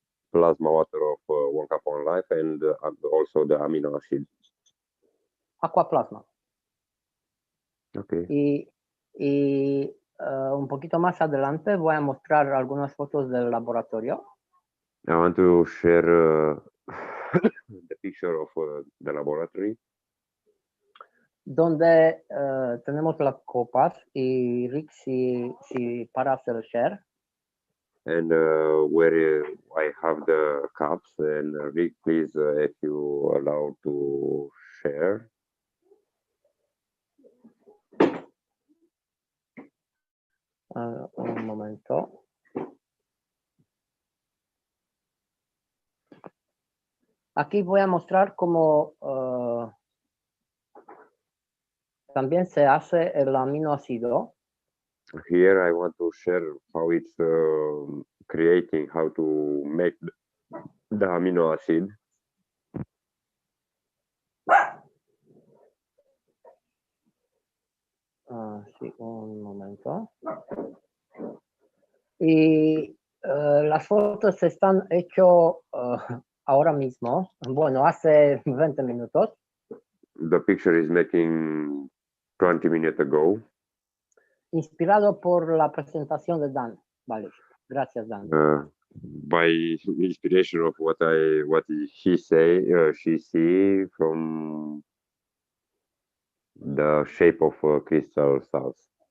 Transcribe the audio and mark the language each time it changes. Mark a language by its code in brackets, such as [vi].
[en] Plasma water of 1 cup on life and also the amino acid. [es] Aquaplasma. [en] Okay. [es] Y un poquito más adelante voy a mostrar algunas fotos del laboratorio. [en] I want to share the picture of the laboratory. [es] Donde tenemos las copas y Rick si para hacer share. [en] And where I have the cups, and Rick, please, if you allow to share. [es] Un momento. Aquí voy a mostrar cómo también se hace el aminoácido. [en] Here I want to share how it's creating, how to make the amino acid. [es] Sí, un momento. Y las fotos se están hechas ahora mismo. Bueno, hace 20 minutos. [en] The picture is making 20 minutes ago. [es] Inspirado por la presentación de Dan. Vale, gracias Dan. [en] By inspiration of what she see from the shape of crystal stars.